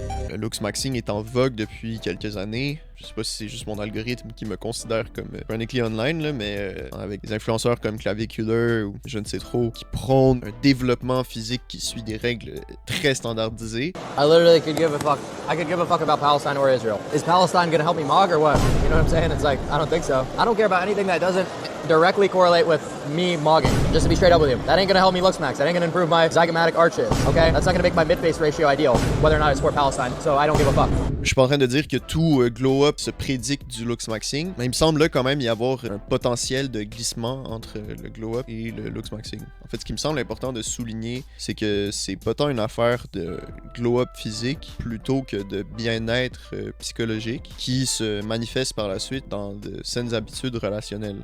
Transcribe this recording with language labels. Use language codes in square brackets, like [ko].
[fr] Le looks-maxing est en vogue depuis quelques années. Je sais pas si c'est juste mon algorithme qui me considère comme [en] chronically online, [fr] là, mais avec des influenceurs comme Clavicular ou je ne sais trop, qui prônent un développement physique qui suit des règles très standardisées. [en] I literally could give a fuck. I could give a fuck about Palestine or Israel. Is Palestine gonna help me mog or what? You know what I'm saying? It's like, I don't think so. I don't care about anything that doesn't directly correlate with me mogging. Just to be straight up with you. That ain't gonna help me looks max. That ain't gonna improve my zygomatic arches, okay? That's not gonna make my mid-face ratio ideal, whether or not I support Palestine. So I don't give a fuck. [fr] Je suis pas en train de dire que tout glow-up se prédique du looks-maxing, mais il me semble là quand même y avoir un potentiel de glissement entre le glow-up et le looks-maxing. En fait, ce qui me semble important de souligner, c'est que c'est pas tant une affaire de glow-up physique plutôt que de bien-être psychologique qui se manifeste par la suite dans de saines habitudes relationnelles.